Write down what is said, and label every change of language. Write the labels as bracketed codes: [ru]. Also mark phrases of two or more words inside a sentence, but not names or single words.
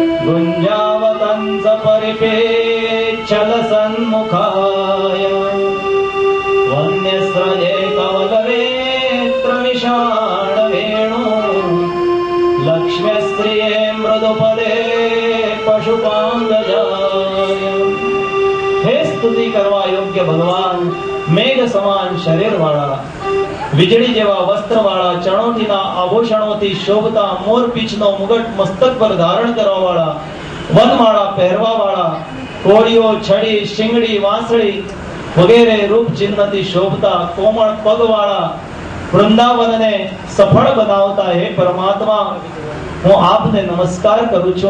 [sa] गुञ्जावतंस परिपेच्छल सन्मुखाय वन्यस्रजे कवलवेत्र विषाण वेणु लक्ष्म्यस्त्रिये मृदुपदे पशुपांगजाय। [gu] હે સ્તુતિ કરવા યોગ્ય ભગવાન, મેઘ સમાન શરીર વાળા, વીજળી જેવા વસ્ત્ર વાળા, ચણોઠીના આભૂષણોથી શોભતા મોરપીંછનો મુગટ મસ્તક પર ધારણ કરવા વાળા, વનમાળા પહેરવા વાળા, કોળીઓ, છડી, શિંગડી, વાંસળી વગેરે રૂપ ચિહ્નથી શોભતા કોમળ પગ વાળા, વૃંદાવનને સફળ બનાવતા હે પરમાત્મા, હું આપને નમસ્કાર કરું છું।